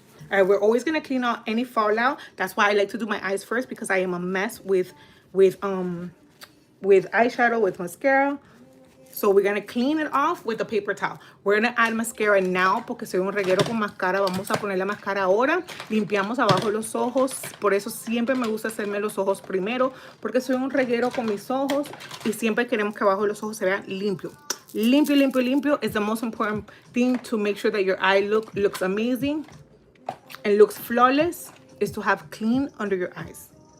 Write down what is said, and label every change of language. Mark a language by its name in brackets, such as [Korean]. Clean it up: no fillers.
[English] All right, we're always gonna clean out any fallout. That's why I like to do my eyes first, because I am a mess with eyeshadow, with mascara. So we're gonna clean it off with a paper towel. We're gonna add mascara now, [Spanish] porque soy un reguero con máscara. Vamos a poner la máscara ahora. Limpiamos abajo los ojos. Por eso siempre me gusta hacerme los ojos primero, porque soy un reguero con mis ojos y siempre queremos que abajo los ojos se vean limpio. Limpio, limpio, limpio [English] is the most important thing to make sure that your eye looks amazing and looks flawless, is to have clean under your eyes.